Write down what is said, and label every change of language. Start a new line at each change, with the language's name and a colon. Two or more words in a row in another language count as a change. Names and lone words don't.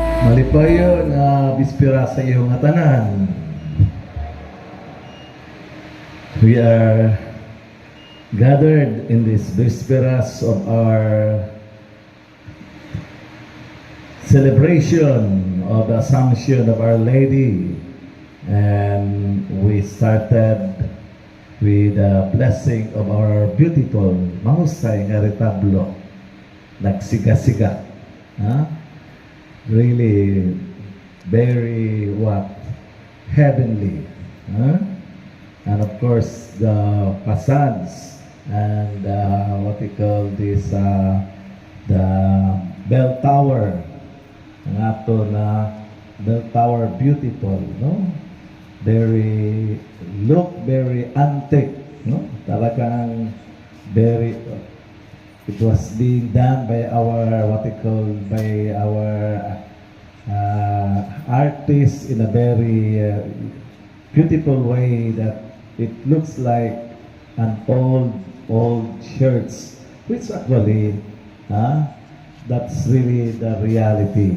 Cebuano: Malipayon nga bispira sa iyong tanan.
English: We are gathered in this bisperas of our celebration of the Assumption of Our Lady, and we started with the blessing of our beautiful
Cebuano: mahusay nga retablo, nagsiga-siga.
English: Really very heavenly. And of course the facades and what we call this the bell tower,
Cebuano: ang ato na
English: bell tower,
Cebuano: beautiful, no?
English: Very antique, no? Talagang very, it was being done by our artists in a very beautiful way that it looks like an old church, which actually that's really the reality.